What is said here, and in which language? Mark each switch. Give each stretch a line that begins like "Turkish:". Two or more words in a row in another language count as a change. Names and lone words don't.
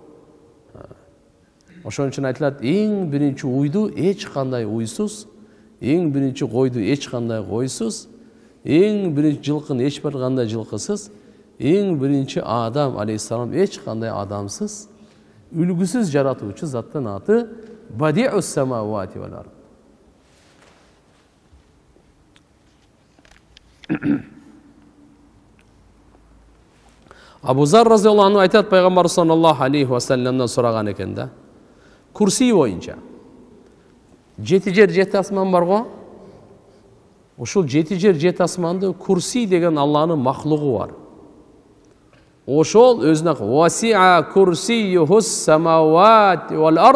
Kyrgyz: Ошон үчүн айтылат, эң биринчи уйду эч кандай уйсуз, эң биринчи койду эч кандай койсуз, эң биринчи жылкыны эч бир кандай жылкысыз, эң биринчи Адам алейхиссалам эч кандай адамсыз, үлгүсүз жаратуучу заттын аты
Arabic: بديع السماوات والأرض.
Kyrgyz: Абу Зар
Arabic: رضي الله عنه
Kyrgyz: айтат, пайгамбар
Arabic: صلى الله عليه وسلم
Kyrgyz: сураган экен да. Курси боюнча. Жети жер, жети асман бар го. Ошол жети жер, жети асманды курси деген Аллахнын махлугу бар. Ошол өзүнө
Arabic: وسع كرسيه السماوات والأرض.